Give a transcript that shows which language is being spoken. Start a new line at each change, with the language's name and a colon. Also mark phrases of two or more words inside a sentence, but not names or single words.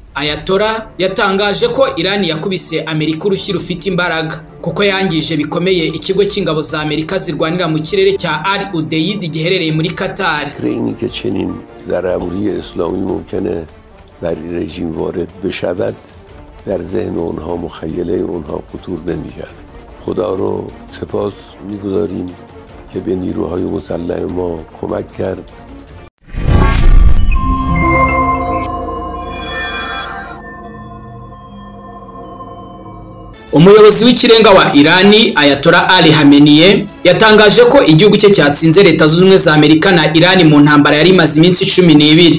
Kinyarwanda: Ayatollah yatangaje ko Iran yakubise Amerika urushyi rufite imbaraga kuko yangije bikomeye ikigo cy'ingabo za Amerika zirwanira mu kirere cya Al Udeid giherereye muri Qatar.
Persian: اینی که چنین ضربه‌ای اسلامی ممکنه بر رژیم وارد بشود در ذهن اونها مخیله اونها خطور نمی‌کرد. خدا رو سپاس می‌گذاریم که به نیروهای مسلح ما کمک کرد.
Kinyarwanda: Umuyobozi w'ikirenga wa Irani Ayatollah Ali Khamenei yatangaje ko igihugu cye cyatsinze leta z'ubumwe za Amerika na Irani mu ntambara yari imaze iminsi 12.